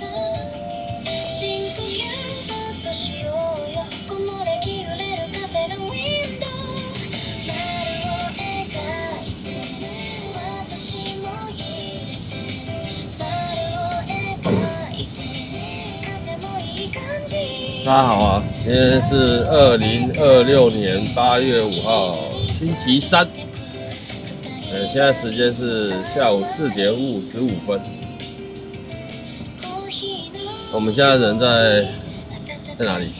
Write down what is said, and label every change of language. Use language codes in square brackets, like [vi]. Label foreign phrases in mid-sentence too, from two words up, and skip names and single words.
[ja] 深呼吸もっとしようよ。木漏れ日揺れるカフェのウィンドウ。丸を描いて私も入れて。丸を描いて風もいい感じ。 [zh] 大家好啊，今天是2026年8月5号，星期三。现在时间是下午4点55分。我们现在人在哪里？